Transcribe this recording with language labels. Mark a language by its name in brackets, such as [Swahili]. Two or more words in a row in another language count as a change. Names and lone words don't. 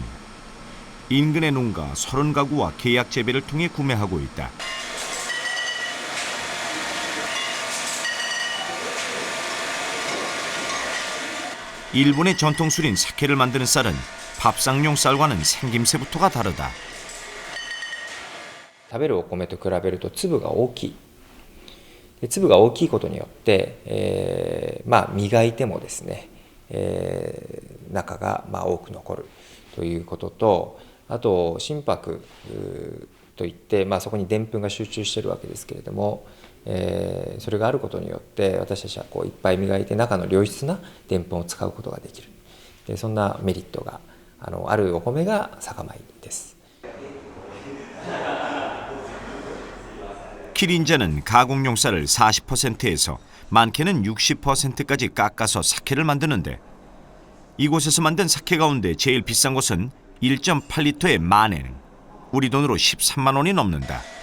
[Korean] 인근의 농가 30가구와 계약 재배를 통해 구매하고 있다. 일본의 전통술인 사케를 만드는 쌀은 밥상용 쌀과는 생김새부터가 다르다. [Japanese] 食べるお米と比べると粒が大きい。で粒が大きいことによって、磨いてもですね、中が多く残るということと、あと心拍といって、そこにでんぷんが集中しているわけですけれども、それがあることによって私たちはいっぱい磨いて中の良質なでんぷんを使うことができる。でそんなメリットがあるお米が酒米です。 [Korean] 키린잔은 가공용 쌀을 40%에서 많게는 60%까지 깎아서 사케를 만드는데 이곳에서 만든 사케 가운데 제일 비싼 것은 1.8리터의 만엔, 우리 돈으로 13만 원이 넘는다.